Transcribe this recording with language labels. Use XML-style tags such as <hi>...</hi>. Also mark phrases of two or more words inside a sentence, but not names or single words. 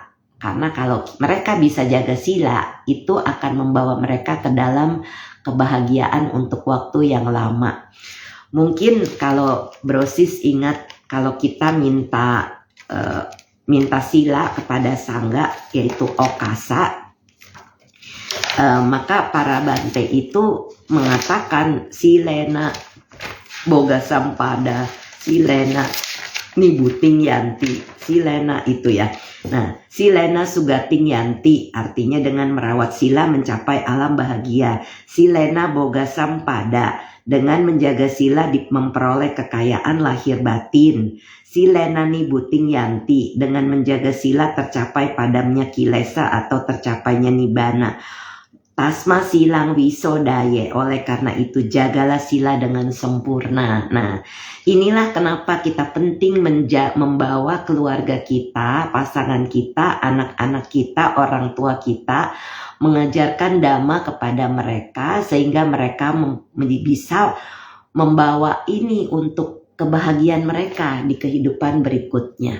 <id>Karena kalau mereka bisa jaga sila, itu akan membawa mereka ke dalam kebahagiaan untuk waktu yang lama. Mungkin kalau Brosis ingat, kalau kita minta sila kepada sangga, yaitu okasa, maka para Bante itu mengatakan</id> <pi>silena boga sampada, silena nibuting yanti, silena itu</pi> <id>ya. Nah,</id> <pi>silena sugating yanti</pi> <id>artinya dengan merawat sila mencapai alam bahagia.</id> <pi>Silena boga sampada,</pi> <id>dengan menjaga sila memperoleh kekayaan lahir batin.</id> <pi>Silena nibuting yanti,</pi> <id>dengan menjaga sila tercapai padamnya kilesa atau tercapainya nibbana.</id> <pi>Tasma silang wisodaye,</pi> <id>oleh karena itu jagalah sila dengan sempurna. Nah, Inilah kenapa kita penting membawa keluarga kita, pasangan kita, anak-anak kita, orang tua kita, mengajarkan dhamma kepada mereka sehingga mereka bisa membawa ini untuk kebahagiaan mereka di kehidupan berikutnya.</id>